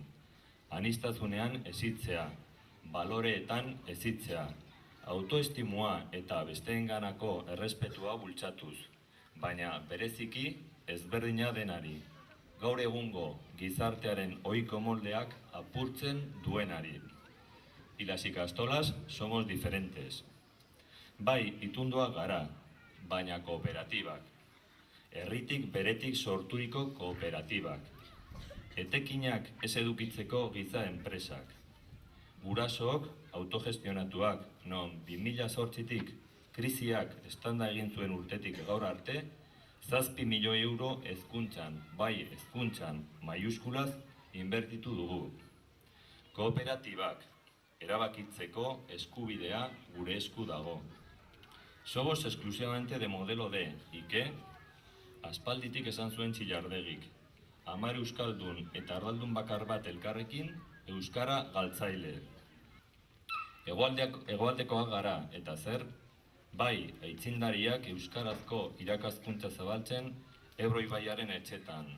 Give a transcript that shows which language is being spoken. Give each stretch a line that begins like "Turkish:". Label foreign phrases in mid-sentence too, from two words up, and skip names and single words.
Basque: Aniztasunean hezitzea, baloreetan hezitzea, autoestimua eta besteenganako errespetua bultzatuz, baina bereziki ezberdina denari, gaur egungo gizartearen ohiko moldeak apurtzen duenari.
Spanish: Y las ikastolas somos diferentes.
Basque: Bai, itunduak gara, baina kooperatibak. Herritik beretik sorturiko kooperatibak. Etekinak ez edukitzeko giza enpresak. Gurasook autogestionatuak, non 2008tik krisiak estanda egin zuen urtetik gaur arte, 7 milioi euro hezkuntzan, bai hezkuntzan maiuskulaz inbertitu dugu. Kooperatibak, erabakitzeko eskubidea gure esku dago.
Spanish: Somos exclusivamente de modelo D, y que?
Basque: Aspalditik esan zuen Txillardegik. 10 euskaldun eta ardaldun bakar bat elkarrekin, euskara galtzaile. Hegoaldekoak gara, eta zer? Bai, aitzindariak euskarazko irakaskuntza zabaltzen Ebro ibaiaren etxetan.